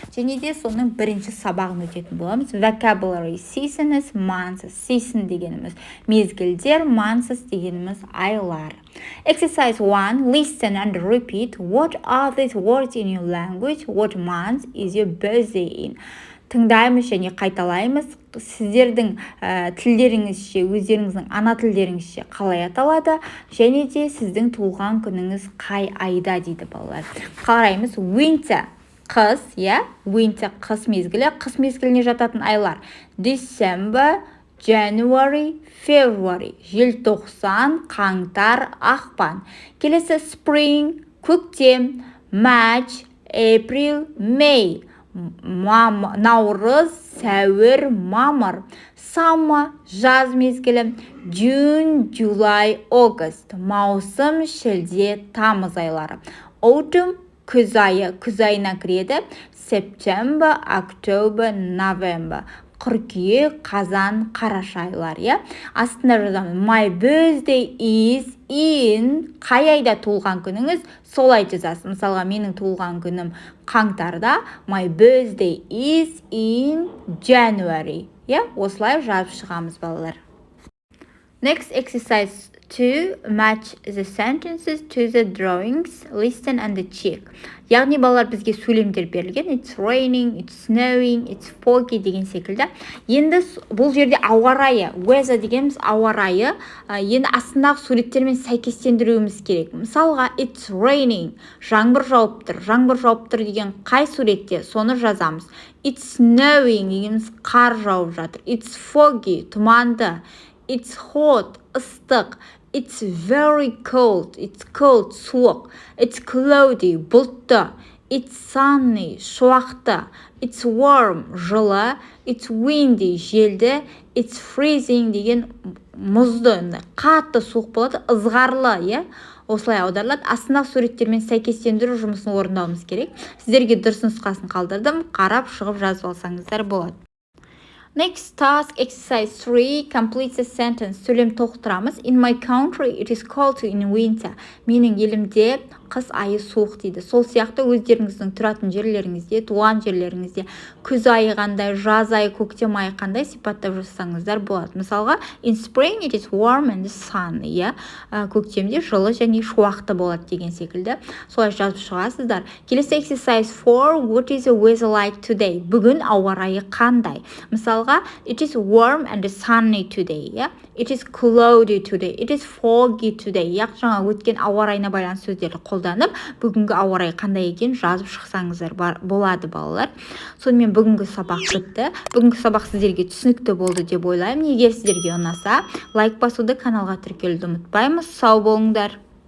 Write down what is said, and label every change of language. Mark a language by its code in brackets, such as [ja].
[kk] Және де соның бірінші сабағын өтетін боламыз. [en] Vocabulary seasons, months. [kk] Season дегеніміз мезгілдер, months дегеніміз айлар. [en] Exercise 1. Listen and repeat. What are these words in your language? What month is your birthday in? [kk] Тыңдаймыз және қайталаймыз. Сіздердің тілдеріңізше, өздеріңіздің ана тілдеріңізше қалай аталады, және де сіздің туылған күніңіз қай айда дейді балалар. Қараймыз. Winter қыс, winter қыс мезгілі. Қыс мезгіліне жататын айлар: [en] December, January, February. [kk] Желтоқсан, қаңтар, ақпан. Келесі spring, көктем, [en] March, April, May. [kk] Наурыз, сәуір, мамыр. Summer, жаз мезгілі. [en] June, July, August. [kk] Маусым, шілде, тамыз айлары. Autumn, күз айы. Күз айына кіреді. [en] September, October, November. [kk] Қыркүйек, қазан, қараша айлар. Астында жазамыз. [en] My birthday is in. [kk] Қай айда туылған күніңіз? Солай жазасыз. Мысалға, менің туылған күнім қаңтарда. [en] My birthday is in January. [kk] Осылай жазып шығамыз балалар. [en] Next exercise 2. Match the sentences to the drawings. Listen and check. [kk] Яғни балалар бізге сөйлемдер берілген. [en] It's raining, it's snowing, it's foggy [kk] деген секілді. Енді бұл жерде ауа райы, weather дегеніміз ауа райы. Енді астындағы суреттермен сәйкестендіруіміз керек. Мысалға, [en] it's raining, [kk] жаңбыр жауып тұр. Жаңбыр жауып тұр деген қай суретте? Соны жазамыз. [en] It's snowing [kk] дегеніміз қар жауып жатыр. [en] It's foggy, тұманды. It's hot, ыстық. It's very cold. It's cold, суық. It's cloudy, бұлтты. It's sunny, шуақты. It's warm, жылы. It's windy, желді. It's freezing [kk] деген мұзды, қатты суық болады, ызғарлы, Осылай аударылады. Астындағы суреттермен сәйкестендіру жұмысын орындауымыз керек. Сіздерге дұрыс нұсқасын қалдырдым. Қарап шығып жазып алсаңыздар болады. [en] Next task, exercise 3, complete the sentence. [kk] Сөйлем толықтырамыз. [en] In my country, it is cold in winter. [kk] Менің елімде қыс айы суық дейді. Сол сияқты өздеріңіздің тұратын жерлеріңізде, туған жерлеріңізде күз айы қандай, жаз айы, көктем айы қандай сипаттап жазсаңыздар болады. [en] Мысалға, in spring it is warm and sunny. [kk] Көктемде жылы және шуақты болады деген секілді. Солай жазып шығасыздар. [en] Келесі exercise 4, what is the weather like today? [kk] Бүгін ауа райы қандай? [en] Мысалға, it is warm and sunny today. It is cloudy today. It is foggy today. [kk] Жаңа өткен ауа райына байланысты сөздерді қолданып, бүгінгі ауа райы қандай екен жазып шықсаңыздар болады балалар. Сонымен бүгінгі сабақ бітті. Бүгінгі сабақ сіздерге түсінікті болды деп ойлаймын. Егер сіздерге ұнаса, лайк басуды, каналға тіркелуді ұмытпаймыз. Сау болыңдар.